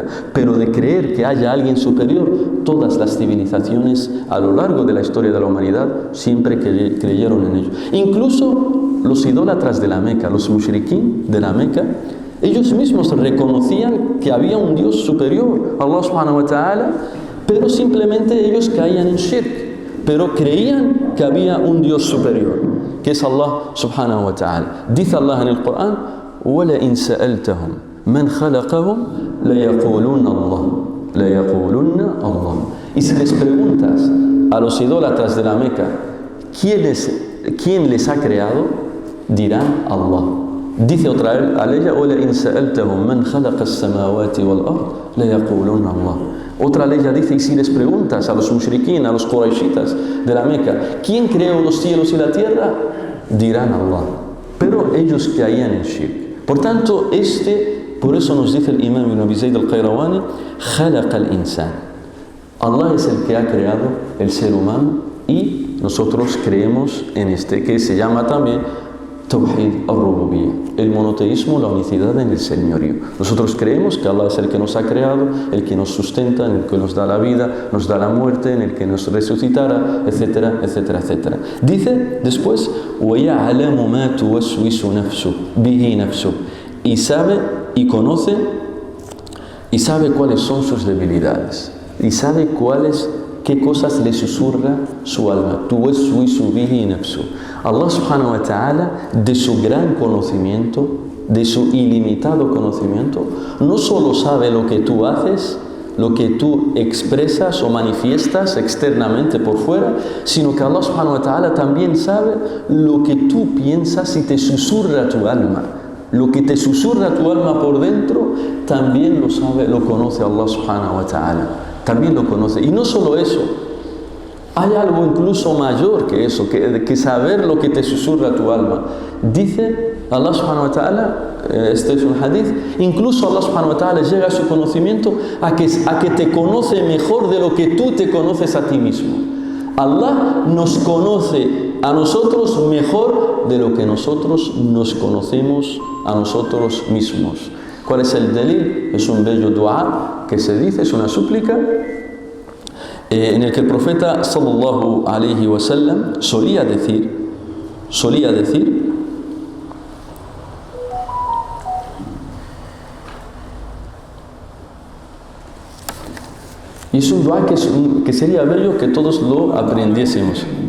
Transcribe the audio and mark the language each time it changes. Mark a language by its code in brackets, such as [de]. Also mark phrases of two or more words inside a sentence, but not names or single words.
[es] Pero de creer que haya alguien superior, todas las civilizaciones a lo largo de la historia de la humanidad siempre creyeron en ello. Incluso los idólatras de la Meca, los mushrikin de la Meca, ellos mismos reconocían que había un Dios superior, [ar] الله سبحانه وتعالى, [es] pero simplemente ellos caían en shirk, pero creían que había un Dios superior, que es Allah [ar] سبحانه وتعالى. [es] Dice Allah en el Corán: [ar] وَلَئِنْ سَأَلْتَهُمْ مَنْ خَلَقَهُمْ لَيَقُولُنَّ اللَّهُ. [es] Y si les preguntas a los idólatras de la Meca ¿quién les ha creado?, dirán Allah. Dice otra aleya: [ar] وَلَئِنْ سَأَلْتَهُمْ مَنْ خَلَقَ السَّمَاوَاتِ وَالْأَرْضِ لَيَقُولُنَّ اللَّهُ. [es] Otra aleya dice: y si les preguntas a los mushrikin, a los quraishitas de la Meca, ¿quién creó los cielos y la tierra?, dirán Allah. Pero ellos caían en shirk. Por tanto, por eso nos dice el imam Ibn Abi Zayd al-Qayrawani: [ar] خَلَقَ الْإِنسَانِ. [es] Allah es el que ha creado el ser humano y nosotros creemos en que se llama también [ar] توحيد الربوبية, [es] el monoteísmo, la unicidad en el señorío. Nosotros creemos que Allah es el que nos ha creado, el que nos sustenta, el que nos da la vida, nos da la muerte, en el que nos resucitará, etcétera, etcétera, etcétera. Dice después, [ar] وَيَعْلَمُ مَا تُوَسْوِسُ نَفْسُ بِهِ نَفْسُ, [es] y sabe y conoce y sabe cuáles son sus debilidades y sabe qué cosas le susurra su alma. [ar] توسوس به نفس. الله سبحانه وتعالى, [es] de su gran conocimiento, de su ilimitado conocimiento, no solo sabe lo que tú haces, lo que tú expresas o manifiestas externamente por fuera, sino que Allah [ar] سبحانه وتعالى [es] también sabe lo que tú piensas y te susurra tu alma. Lo que te susurra tu alma por dentro, también lo sabe, lo conoce Allah [ar] سبحانه وتعالى. [es] También lo conoce. Y no solo eso, hay algo incluso mayor que eso, que saber lo que te susurra tu alma. Dice Allah [ar] سبحانه وتعالى, [es] este es un hadith, incluso Allah [ar] سبحانه وتعالى [es] llega a su conocimiento a que te conoce mejor de lo que tú te conoces a ti mismo. Allah nos conoce a nosotros mejor de lo que nosotros nos conocemos a nosotros mismos. ¿Cuál es el delil? Es un bello dua que se dice, es una súplica, en el que el profeta [ar] صلى الله عليه وسلم [es] solía decir, y es un dua que sería bello que todos lo aprendiésemos.